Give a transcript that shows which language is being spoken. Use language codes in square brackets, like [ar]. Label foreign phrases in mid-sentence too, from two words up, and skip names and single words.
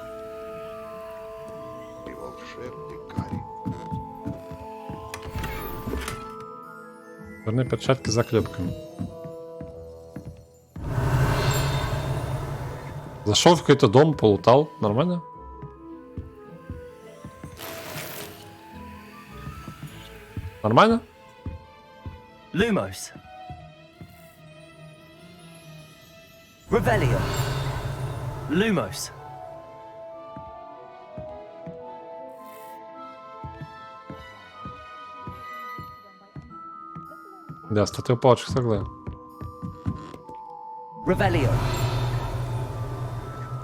[ru] Черные перчатки с заклепками. Зашел в какой-то дом, полутал. Нормально? Нормально? Lumos. Revelio. Lumos. Да, статуя палочек согласен. Revelio.